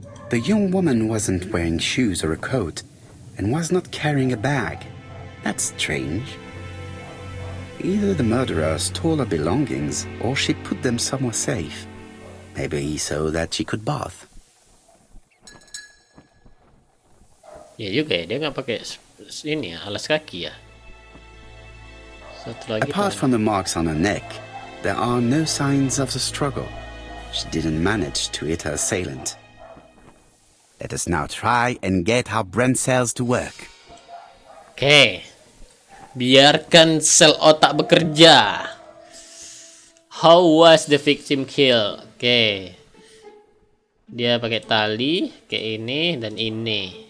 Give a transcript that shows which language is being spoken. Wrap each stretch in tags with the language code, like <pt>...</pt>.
<en>The young woman wasn't wearing shoes or a coat and was not carrying a bag. That's strange. Either the murderer stole her belongings or she put them somewhere safe. Maybe so that she could bath.</en> <id>Ya juga ya, dia nggak pakai ini ya, alas kaki ya. Satu lagi</id> <en>Apart</en> <id>tuh.</id> <en>from the marks on her neck, there are no signs of the struggle. She didn't manage to hit her assailant. Let us now try and get our brain cells to work.</en> <id>Oke. Biarkan sel otak bekerja.</id> <en>How was the victim killed?</en> <id>Oke. Dia pakai tali kayak ini dan ini.</id>